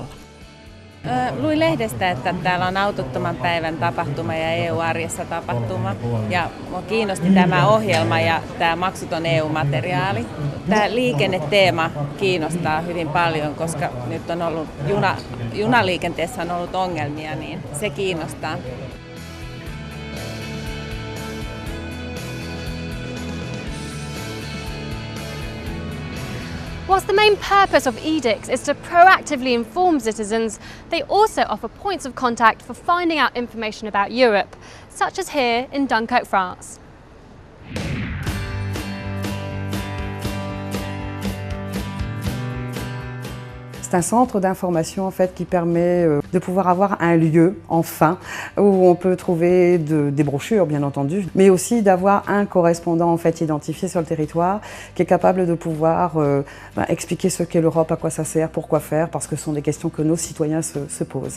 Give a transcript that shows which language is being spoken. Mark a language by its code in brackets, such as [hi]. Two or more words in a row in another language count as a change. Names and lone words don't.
[fi] Luin lehdestä, että täällä on autottoman päivän tapahtuma ja EU-arjessa tapahtuma. Ja minua kiinnosti tämä ohjelma ja tämä maksuton EU-materiaali. Tämä liikenneteema kiinnostaa hyvin paljon, koska nyt on ollut junaliikenteessä on ollut ongelmia, niin se kiinnostaa. [en] Whilst the main purpose of EDICs is to proactively inform citizens, they also offer points of contact for finding out information about Europe, such as here in Dunkirk, France. [fr] C'est un centre d'information en fait qui permet de pouvoir avoir un lieu, enfin, où on peut trouver des brochures bien entendu, mais aussi d'avoir un correspondant en fait identifié sur le territoire qui est capable de pouvoir expliquer ce qu'est l'Europe, à quoi ça sert, pourquoi faire, parce que ce sont des questions que nos citoyens se posent.